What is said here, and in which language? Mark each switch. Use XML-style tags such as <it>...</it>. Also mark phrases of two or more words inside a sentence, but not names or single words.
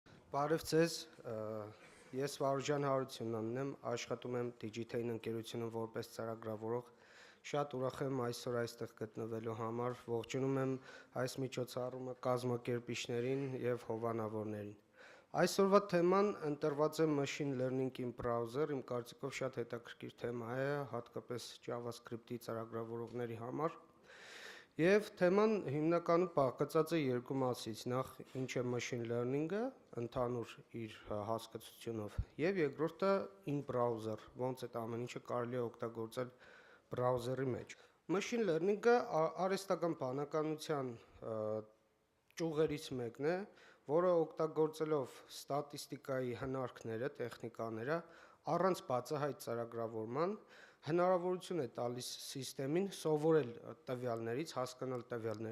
<hy>Բարև ձեզ, ես Varuzhan Harutyunyanն եմ, աշխատում եմ Digitain ընկերությունում որպես ծրագրավորող։ Շատ ուրախ եմ այսօր այստեղ գտնվելու համար, ողջունում եմ այս միջոցառումը կազմակերպիչներին եւ հովանավորներին։ Այսօրվա թեման ընտրված է</hy> <en>Machine Learning in Browser,</en> <hy>իմ կարծիքով շատ հետաքրքիր թեմա է, հատկապես JavaScript-ի ծրագրավորողների համար։ Եվ թեման հիմնականում բաղկացած է երկու մասից, նախ ինչ է</hy> <en>machine learning-</en> <hy>ը, ընդհանուր իր հասկացությունով, եւ երկրորդը</hy> <en>in browser,</en> <hy>ոնց այդ ամեն ինչը կարելի է օգտագործել բրաուզերի մեջ։</hy> <en>Machine learning-</en> <hy>ը արհեստական բանականության ճյուղերից մեկն է, որը օգտագործելով ստատիստիկայի հնարքները, տեխնիկաները, առանց բացահայտ ծրագրավորման հնարավորություն է տալիս սիստեմին սովորել տվյալներից, հասկանալ տվյալների</hy>